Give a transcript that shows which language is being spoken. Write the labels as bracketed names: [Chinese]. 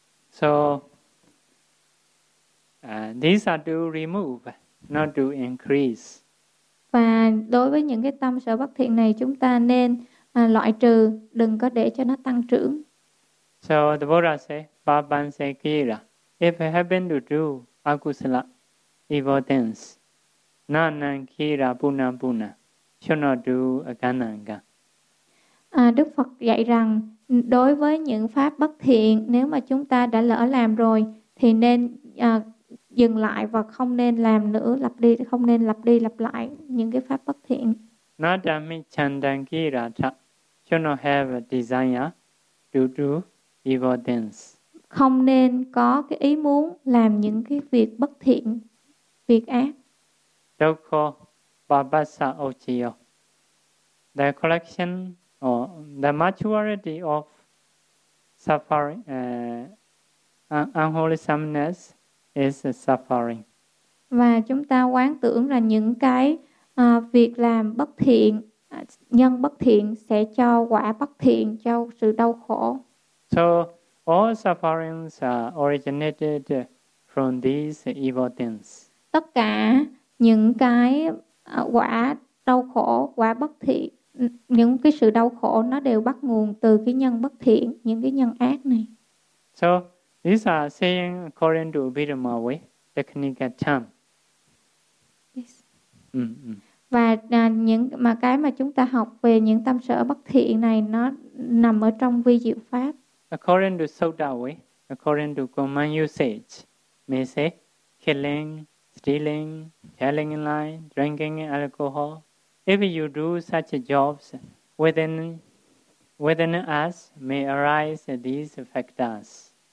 [English] So these are to remove, not to increase. [Vietnamese] Và đối với những cái tâm sở bất thiện này chúng ta nên loại trừ, đừng có để cho nó tăng trưởng. [English] So the Buddha say, Baban say kira, if you happen to do akusala, evil things, nanan kira puna puna, should not do agananga. [Vietnamese] Đức Phật dạy rằng đối với những pháp bất thiện, nếu mà chúng ta đã lỡ làm rồi thì nên dừng lại và không nên làm nữa, lặp đi, không nên lặp đi lặp lại những cái pháp bất thiện. [English] Nadami chandangira tha, should not have a desire to do evil things. [Vietnamese] Không nên có cái ý muốn làm những cái việc bất thiện, việc ác. [Pali] Dokho babasa ochiyo. [English] The collection or the maturity of suffering, unwholesomeness is suffering. [Vietnamese] Và chúng ta quán tưởng là những cái việc làm bất thiện, nhân bất thiện sẽ cho quả bất thiện, cho sự đau khổ. [English] So all sufferings are originated from these evil things. [Vietnamese] Tất cả những cái quả đau khổ, quả bất thiện, những cái sự đau khổ nó đều bắt nguồn từ cái nhân bất thiện, những cái nhân ác này. [English] So these are saying according to Abhidhamma way, technical term. Yes. Mm-hmm. [Vietnamese] Và những mà cái mà chúng ta học về những tâm sở bất thiện này nó nằm ở trong vi diệu pháp. [English] According to Sutta way, according to common usage, may say killing, stealing, telling lies, drinking alcohol. If you do such jobs, within us may arise these factors.